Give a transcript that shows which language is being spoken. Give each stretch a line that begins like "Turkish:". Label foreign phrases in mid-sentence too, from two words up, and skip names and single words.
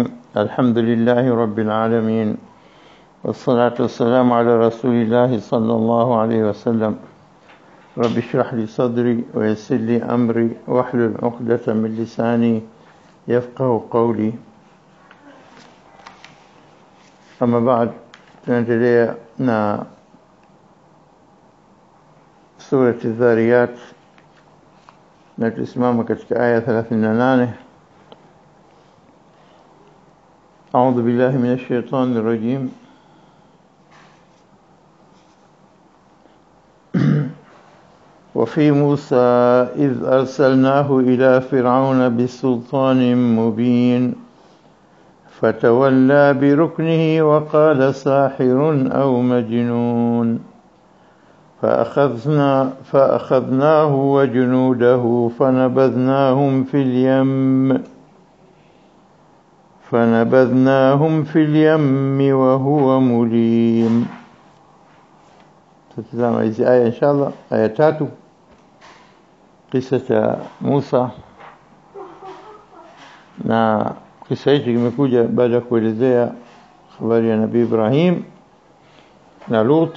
Arabic: الحمد لله رب العالمين، والصلاة والسلام على رسول الله صلى الله عليه وسلم. رب اشرح لي صدري ويسر لي أمري واحلل عقدة من لساني يفقه قولي. أما بعد،
Swahili: tunaendelea na سورة الذاريات na tusimama katika aya 38.
Arabic: أعوذ بالله من الشيطان الرجيم. وفي موسى إذ أرسلناه إلى فرعون بسلطان مبين فتولى بركنه وقال ساحر أو مجنون فأخذناه وجنوده فنبذناهم في اليم وهو مليم.
Swahili: Tutazama hizi aya inshallah. Aya 3, kisa cha Musa, na kisa hiki kimekuja baada ya kuelezea habari ya Nabii Ibrahim na Lut.